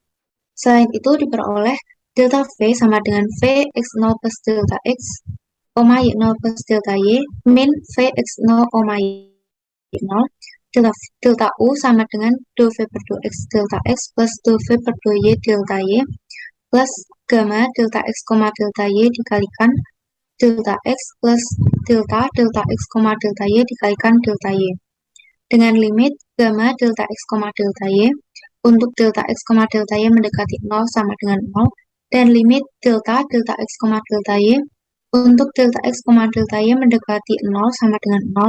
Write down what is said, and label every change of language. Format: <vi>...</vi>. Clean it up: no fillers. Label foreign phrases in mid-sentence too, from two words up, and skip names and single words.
<id>Selain itu diperoleh delta v sama dengan v x0 plus delta x, y0 plus delta y min v x0, y0, delta u sama dengan dou v per dou x delta x plus dou v per dou y delta y plus gamma delta x, delta y dikalikan delta x plus delta x, delta y dikalikan delta y dengan limit gamma delta x, delta y untuk delta x, delta y mendekati 0 sama dengan 0, dan limit delta x, delta y untuk delta x, delta y mendekati 0 sama dengan 0.</id>